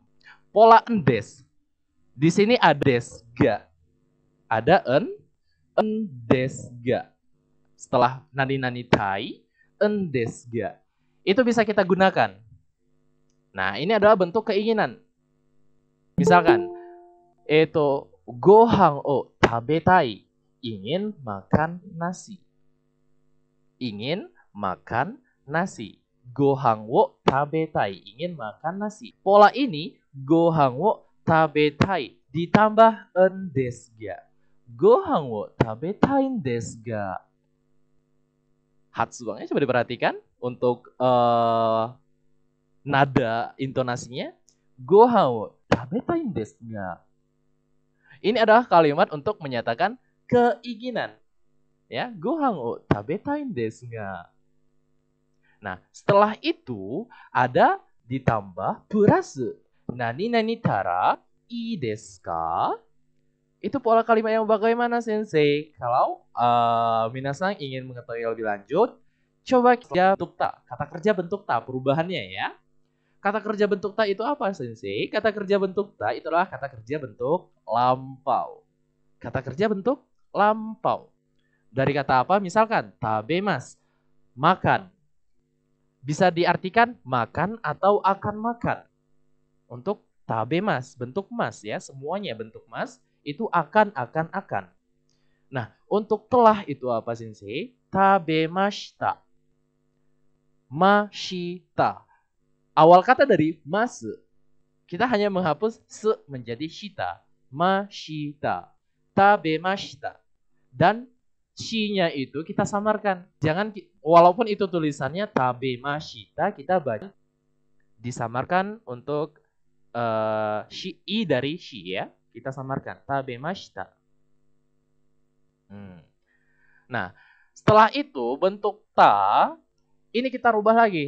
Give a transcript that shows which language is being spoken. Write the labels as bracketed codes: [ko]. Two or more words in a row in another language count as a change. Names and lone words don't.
[id] Pola endes. Di sini ada desga. Ada endesga. Setelah [ja] nani tai, [id] endesga. Itu bisa kita gunakan. Nah, ini adalah bentuk keinginan. Misalkan, itu [ja] gohan o tabetai, [id] ingin makan nasi. Ingin makan nasi. [ja] Gohan wo tabetai, [id] ingin makan nasi. Pola ini [ja] gohan wo tabetai [id] ditambah en [ja] desu ga. Gohan wo tabetai desu ga. [id] Hatsubannya coba diperhatikan untuk nada intonasinya. [ja] Gohan wo tabetai desu ga. [id] Ini adalah kalimat untuk menyatakan keinginan. Ya, [ja] gohan wo tabetai desu ga. [id] Nah, setelah itu ada ditambah plus [ja] nani nani tara ii desu ka? [id] Itu pola kalimat yang bagaimana, Sensei? Kalau minasan ingin mengetahui lebih lanjut, coba kerja bentuk ta. Kata kerja bentuk ta, perubahannya ya. Kata kerja bentuk ta itu apa, Sensei? Kata kerja bentuk ta itulah kata kerja bentuk lampau. Kata kerja bentuk lampau. Dari kata apa? Misalkan, tabemas, makan. Bisa diartikan makan atau akan makan. Untuk tabemas, bentuk mas ya, semuanya bentuk mas, itu akan. Nah, untuk telah itu apa, Sensei? Tabemashita. Mashita. Awal kata dari mas, kita hanya menghapus se menjadi shita. Mashita. Tabemashita. Dan shi-nya itu kita samarkan. Jangan, walaupun itu tulisannya tabemashita, kita baca disamarkan untuk shi, i dari shi ya. Kita samarkan. Tabemashita. Nah, setelah itu bentuk ta, ini kita rubah lagi.